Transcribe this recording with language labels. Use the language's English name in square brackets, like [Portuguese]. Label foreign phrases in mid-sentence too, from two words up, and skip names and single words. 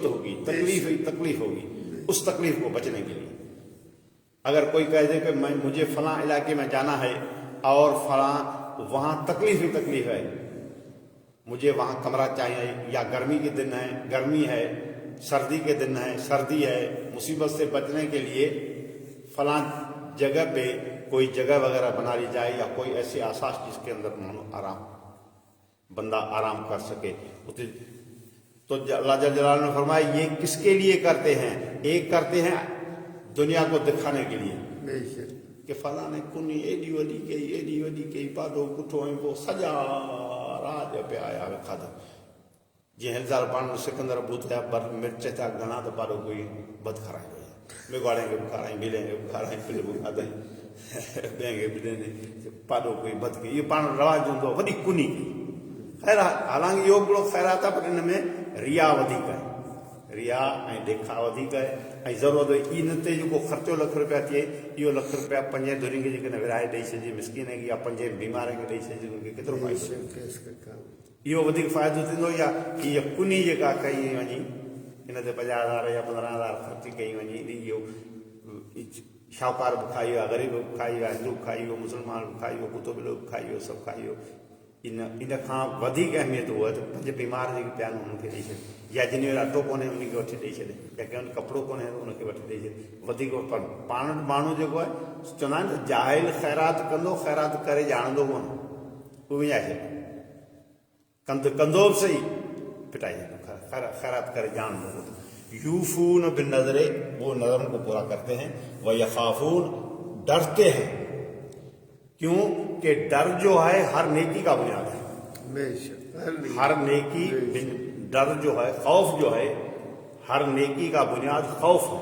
[Hindi] होगी, तकलीफ ही तकलीफ होगी, उस तकलीफ को बचने के लिए अगर कोई कह दे कि मुझे फलां इलाके में जाना है और फलां वहाँ तकलीफ ही तकलीफ है, मुझे वहाँ कमरा चाहिए, या गर्मी के दिन है गर्मी है, सर्दी के दिन है सर्दी है, मुसीबत से बचने के लिए फलां जगह पे कोई जगह वगैरह बना ली जाए, या कोई ऐसी आसास जिसके अंदर आराम बंदा आराम कर सके। तो अल्लाह जल जलाल ने फरमाया ये किसके लिए करते हैं? एक करते हैं दुनिया को दिखाने के लिए बेशक [Sindhi] कि फला ने कुन एडी वडी कई पादो कुठो ऐं पोइ सॼा राज पिया आया खाधा। जीअं हलज़ार पाण सिकंदर ॿुधाया पर मिर्च था घणा त पाड़ो कोई बद खाराईंदो आहे। मेघवाड़े खे बि खाराई, ॿिले खे बि खाराई, पिल बि खाधई, ॿिए खे बि ॾिनई, पाड़ो कोई बद कई। इहो पाण रवाज हूंदो वॾी कुनी कई। ख़ैर हालांकि इहो हिकिड़ो ख़ैरात आहे, पर हिन में रिया वधीक आहे, रिया ऐं ॾेखा वधीक आहे। ऐं ज़रूरत इन ते जेको ख़र्चो ₹1,00,000 थिए, इहो ₹1,00,000 5 धुरियुनि खे जेकॾहिं विराए ॾेई छॾिजे मिसकीन खे या 5 बीमारनि खे ॾेई छॾिजे, उनखे केतिरो फ़ाइदो? [Hindi] बेशक इसका काम [Sindhi] इहो वधीक फ़ाइदो थींदो या हीअ कुनी जेका कई वञी हिन ते 50,000 या 15,000 ख़र्च कई वञी, इहो शाहूकार बि खाई वियो आहे, ग़रीब बि खाई वियो आहे, हिंदू बि खाई वियो, मुस्लमान बि खाई वियो, कुतो बिलो बि खाई वियो, सभु खाई वियो। इन खां वधीक अहमियत उहा त 5 बीमार जेके पिया आहिनि उन्हनि खे ॾेई छॾे, या जिन वटि अटो कोन्हे उनखे वठी ॾेई छॾे, या कंहिं वटि कपिड़ो कोन्हे उनखे वठी ॾेई छॾे। वधीक पर पाण वटि माण्हू जेको आहे चवंदा आहिनि त जाहिल ख़ैरात कंदो, ख़ैरात करे ॼाणंदो कोन, उहो विञाए छॾे, कंदो बि सही पिटाई छॾे, ख़ैरात करे ॼाणंदो कोन। [Arabic] يوفون بالنذر, [Hindi] वो नज़रों को पूरा करते हैं। [Arabic] ويخافون, [Hindi] डरते हैं। क्यों कि डर जो है हर नेकी का बुनियाद है। बेशक हर नेकी डर जो है, खौफ जो है, हर नेकी का बुनियाद खौफ है।